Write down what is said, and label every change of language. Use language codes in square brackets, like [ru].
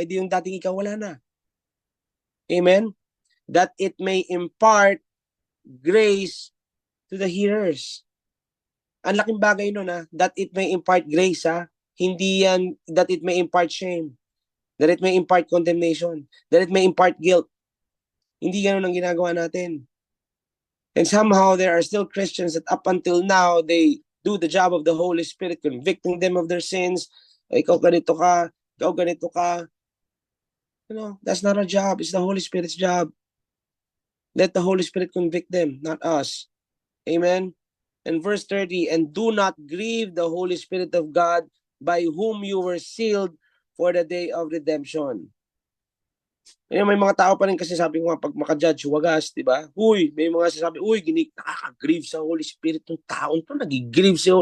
[tl] E di yung dating ikaw wala na. Amen? [en] That it may impart grace to the hearers. [tl] Ang laking bagay nun [en] that it may impart grace [tl] Hindi yan [en] that it may impart shame. That it may impart condemnation. That it may impart guilt. [tl] Hindi ganun ang ginagawa natin. [en] And somehow there are still Christians that up until now, they do the job of the Holy Spirit, convicting them of their sins. [tl] Ikaw ganito ka, ikaw ganito ka. [en] That's not our job. It's the Holy Spirit's job. Let the Holy Spirit convict them, not us. Amen? And verse 30, and do not grieve the Holy Spirit of God, by whom you were sealed for the day of redemption. [tl] May mga tao pa rin kasi sabi ko nga, pag makajudge, wagas, di ba? May mga sasabi, nakaka-grieve sa Holy Spirit ng taon to, nag-grieve siya.